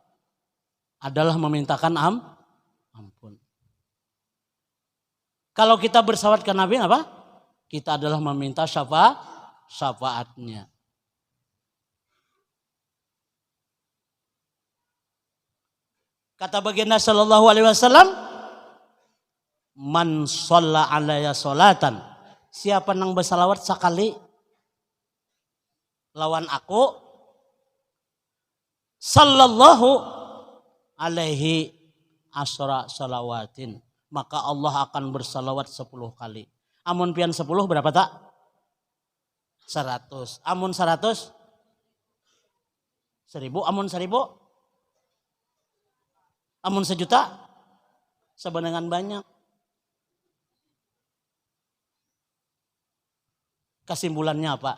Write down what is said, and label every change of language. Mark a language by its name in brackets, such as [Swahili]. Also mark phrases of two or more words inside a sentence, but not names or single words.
[Indonesian] Adalah memintakan ampun. Kalau kita berselawat ke Nabi apa? Kita adalah meminta syafaatnya. Kata baginda [Arabic] صلى الله عليه وسلم, من صلى علي صلاة. [Banjar] Siapa nang bersalawat sekali lawan aku, [Arabic] صلى الله عليه عشر صلوات. [Banjar] Maka Allah akan bersalawat 10 kali. Amun pian 10 berapa tak? 100. Amun 100? 1000. Amun 1000? Amun 1.000.000? Sebenarnya banyak. [Indonesian] Kesimpulannya apa?